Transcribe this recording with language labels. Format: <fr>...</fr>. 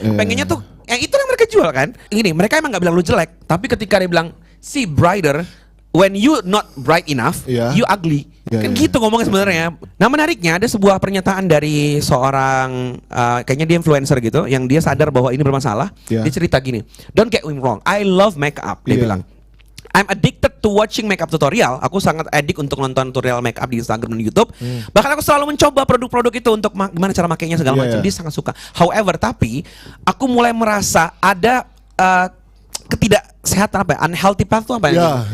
<id>Pengennya tuh, itu yang mereka jual kan? Ini mereka emang nggak bilang lu jelek, tapi ketika dia bilang</id> <en>see brighter, when you not bright enough, you ugly.</en> <id>Kan gitu ngomongnya sebenarnya. Nah menariknya ada sebuah pernyataan dari seorang kayaknya dia influencer gitu, yang dia sadar bahwa ini bermasalah. Dia cerita gini,</id> <en>don't get me wrong, I love makeup.</en> <id>Dia bilang,</id> <en>I'm addicted to watching makeup tutorial.</en> <id>Aku sangat addict untuk nonton tutorial makeup di Instagram dan YouTube. Bahkan aku selalu mencoba produk-produk itu untuk gimana cara makainya segala macam. Dia sangat suka. However, tapi aku mulai merasa ada ketidaksehatan, apa ya?</id> <en>Unhealthy path</en> <id>tuh apa ya?</id>